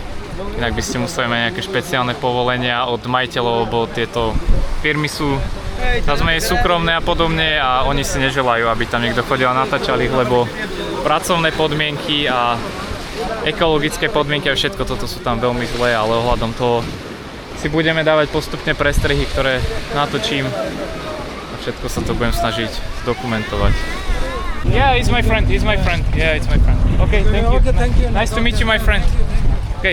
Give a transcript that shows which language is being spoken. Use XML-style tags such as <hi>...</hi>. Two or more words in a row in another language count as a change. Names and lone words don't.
<sk>Inak by ste museli mať nejaké špeciálne povolenia od majiteľov, lebo tieto firmy sú nazvime súkromné a podobne a oni si neželajú, aby tam niekto chodil a natáčal ich, lebo pracovné podmienky a ekologické podmienky a všetko toto sú tam veľmi zlé, ale ohľadom toho si budeme dávať postupne prestrihy, ktoré natočím a všetko sa to budem snažiť zdokumentovať.</sk> <en>Yeah, he's my friend. Yeah, it's my friend. Okay, thank you. Nice to meet you, my friend. Okay.</en>